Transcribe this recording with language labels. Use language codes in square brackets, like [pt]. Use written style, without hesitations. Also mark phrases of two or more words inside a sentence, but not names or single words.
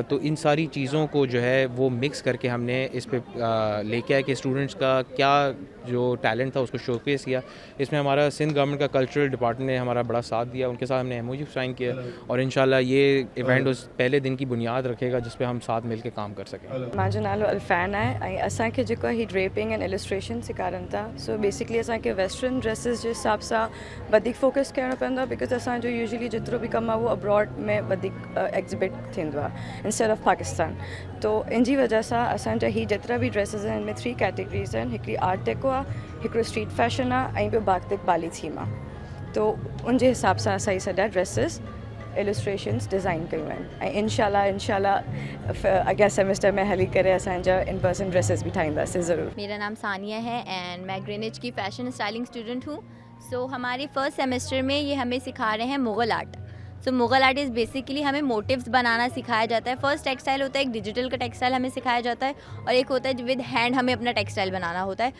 [ur] تو ان ساری چیزوں کو جو ہے وہ مکس کرکے ہم نے اس پہ لیکے آئے کہ اسٹوڈنٹس کا کیا جو ٹیلنٹ تھا اسکو شوکیس کیا. اسمیں ہمارا سندھ گورنمنٹ کا کلچرل ڈپارٹمنٹ نے ہمارا بڑا ساتھ دیا، انکے ساتھ ہمنے [en] MOU sign [ur] کیا اور انشاءاللہ یہ ایونٹ اس پہلے دن کی بنیاد رکھے گا جس پہ ہم ساتھ مل کے کام کر سکیں. [sd] मुंहिंजो नालो अल्फैन आहे ऐं असांखे जेको ही [en] draping and illustration [sd] सेखारनि था। सो बेसिकली असांखे [en] western dresses [sd] जे हिसाब सां वधीक फोकस करणो पवंदो आहे, बिकॉज असांजो यूजली जेतिरो बि कमु आहे उहो अब्रॉड में वधीक एग्ज़िबिट थींदो आहे [en] instead of Pakistan. [sd] तो इन जी वजह सां असांजा ही जेतिरा बि ड्रेसिस आहिनि इनमें 3 कैटेगरीज़ आहिनि, हिकिड़ी [en] art deco [sd] आहे, हिकिड़ो [en] street fashion [sd] आहे ऐं ॿियो बागतिक बाली थीम आहे। तो उन जे हिसाब सां असां सॼा [en] dresses illustrations [sd] डिज़ाइन कयूं आहिनि ऐं इंशाल्लाह अॻियां सेमेस्टर में हली करे असांजा [en] in person dresses [sd] भी ठाहींदासीं ज़रूर। [ur] میرا نام ثانیہ ہے اینڈ میں گرینچ کی [en] fashion styling student [ur] हूँ। سو ہمارے [en] first semester [ur] میں یہ ہمیں سکھا رہے ہیں [en] Mughal art. [ur] सो [en] Mughal art is basically [ur] ہمیں موٹِوز بنانا سکھایا جاتا ہے. [en] first textile [ur] ہوتا ہے، ایک ڈیجیٹل کا ٹیکسٹائل ہمیں سکھایا جاتا ہے اور ایک ہوتا ہے [en] with hand [ur] ہمیں اپنا ٹیکسٹائل بنانا ہوتا ہے.